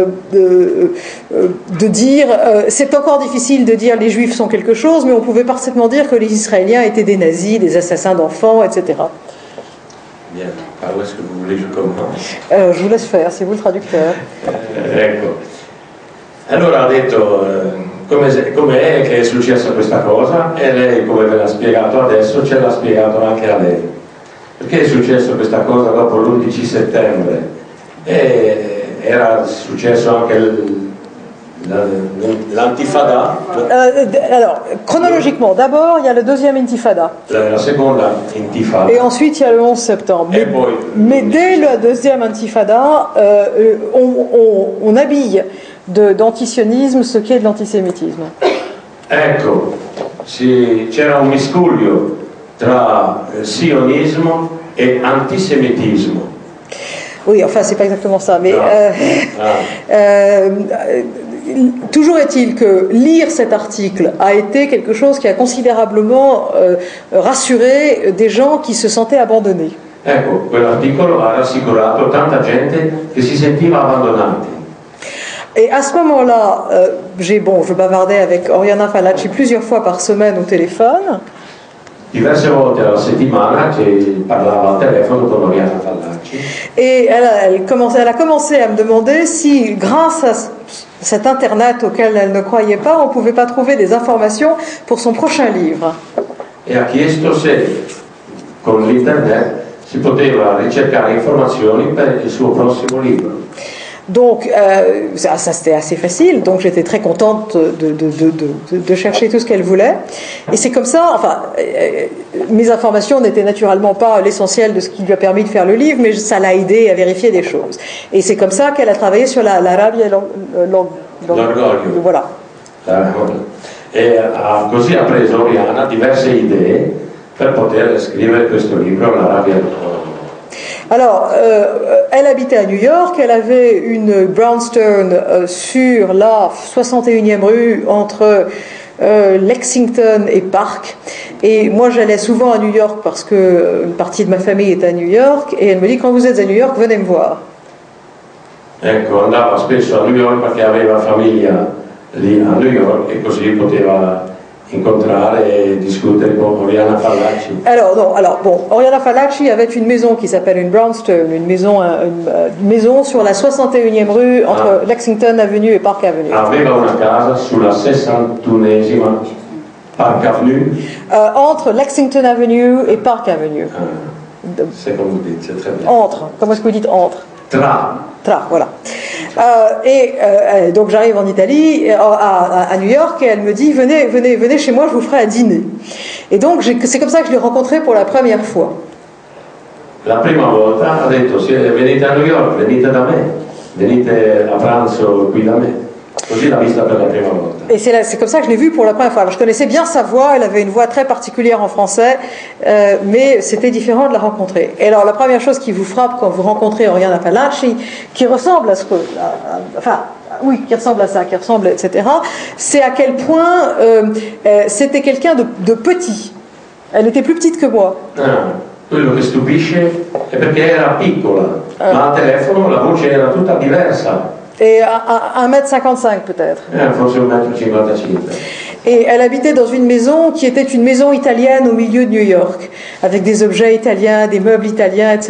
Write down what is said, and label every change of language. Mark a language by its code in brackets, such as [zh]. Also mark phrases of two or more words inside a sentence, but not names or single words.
[fr] de dire, c'est encore difficile de dire les Juifs sont quelque chose, mais on pouvait parfaitement dire que les Israéliens étaient des nazis, des assassins d'enfants, etc. Bien, par où est-ce que vous voulez que je commence? Je vous laisse faire, c'est vous le traducteur. [it] Ecco. Allora ha detto com'è che è successa questa cosa e lei, come ve l'ha spiegato adesso, ce l'ha spiegato anche a lei. Perché è successo questa cosa dopo l'11 settembre? E era successo anche l'intifada. [fr] Alors, chronologiquement, d'abord il y a le deuxième intifada. [it] La seconda intifada. [fr] Et ensuite il y a le 11 septembre. Mais dès la deuxième intifada, on habille d'antisionisme ce qui est de l'antisémitisme. [it] Ecco, c'era un miscuglio tra sionismo e antisemitismo. [fr] Oui, enfin, c'est pas exactement ça, mais toujours est-il que lire cet article a été quelque chose qui a considérablement rassuré des gens qui se sentaient abandonnés. [it] Ecco, quell'articolo ha rassicurato tanta gente che si sentiva abbandonati. [fr] Et à ce moment-là, je bavardais avec Oriana Fallaci plusieurs fois par semaine au téléphone. [it] Diverse volte alla settimana che parlava al telefono con Oriana Fallaci. [fr] Et elle a commencé à me demander si, grâce à cet Internet auquel elle ne croyait pas, on ne pouvait pas trouver des informations pour son prochain livre. [it] E ha chiesto se con l'Internet si poteva ricercare informazioni per il suo prossimo libro. [fr] Donc, ça c'était assez facile, donc j'étais très contente de chercher tout ce qu'elle voulait. Et c'est comme ça, enfin, mes informations n'étaient naturellement pas l'essentiel de ce qui lui a permis de faire le livre, mais ça l'a aidé à vérifier des choses. Et c'est comme ça qu'elle a travaillé sur la rabbia et l'orgoglio. Voilà. [it] E così ha preso Oriana diverse idee per poter scrivere questo libro, La rabbia e l'orgoglio. [fr] Alors, elle habitait à New York, elle avait une brownstone sur la 61e rue entre Lexington et Park. Et moi, j'allais souvent à New York parce que une partie de ma famille est à New York. Et elle me dit, quand vous êtes à New York, venez me voir. [it] Ecco, andava spesso a New York perché aveva famiglia lì a New York e così poteva incontrare e discutere con Oriana Fallaci. [fr] Alors bon, Oriana Fallaci avait une maison qui s'appelle une brownstone, une maison sur la 61e rue entre Lexington Avenue et Park Avenue. [it] Aveva una casa sulla 61esima Park Avenue. [fr] Entre Lexington Avenue et Park Avenue. C'est comme vous dites, c'est très bien. Entre, comment est-ce que vous dites entre? Tra, voilà. Donc j'arrive en Italie, à New York, et elle me dit venez chez moi, je vous ferai à dîner. Et donc c'est comme ça que je l'ai rencontrée pour la première fois. [it] La prima volta ha detto venite a New York, venite da me. venite a pranzo qui da me. Così l'ha vista per la prima volta. [fr] Et c'est comme ça que je l'ai vue pour la première fois. Alors, je connaissais bien sa voix, elle avait une voix très particulière en français, mais c'était différent de la rencontrer. Et alors, la première chose qui vous frappe quand vous rencontrez Oriana Fallaci, qui ressemble à ce que... qui ressemble à ça, qui ressemble, etc., c'est à quel point c'était quelqu'un de petit. Elle était plus petite que moi. [it] Quello che stupisce è perché era piccola, ma al telefono la voce era tutta diversa. [fr] Et à 1,55 m peut-être. [it] Forse 1,55 m. [fr] Et elle habitait dans une maison qui était une maison italienne au milieu de New York, avec des objets italiens, des meubles italiens, etc.